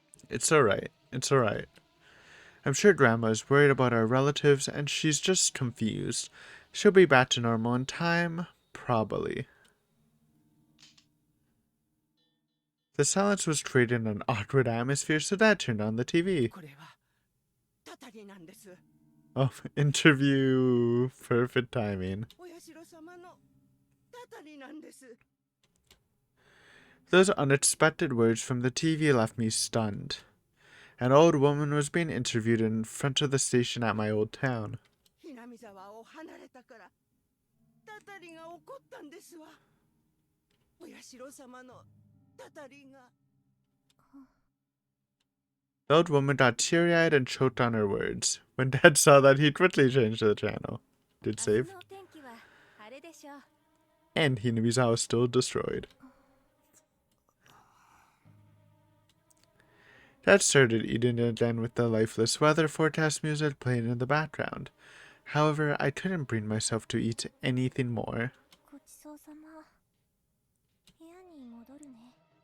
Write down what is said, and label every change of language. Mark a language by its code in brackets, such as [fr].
[en] It's alright. It's alright. I'm sure Grandma is worried about our relatives and she's just confused. She'll be back to normal in time, probably. The silence was creating an awkward atmosphere, so Dad turned on the TV. [ja] これはたたりなんです。 [en] Oh, interview. Perfect timing. [ja] お社様のたたりなんです。 [en] Those unexpected words from the TV left me stunned. An old woman was being interviewed in front of the station at my old town. [ja] ひなみ沢を離れたからたたりが起こったんですわ。お社様のたたりが。 [en] The old woman got teary-eyed and choked on her words. When Dad saw that, he quickly changed the channel. Did [ja] 明 [en] save. [ja] 日のお天気は晴れでしょう。 [en] And Hinamizawa was still destroyed. Dad started eating again with the lifeless weather forecast music playing in the background. However, I couldn't bring myself to eat anything more. [ja] ごちそうさま。部屋に戻るね。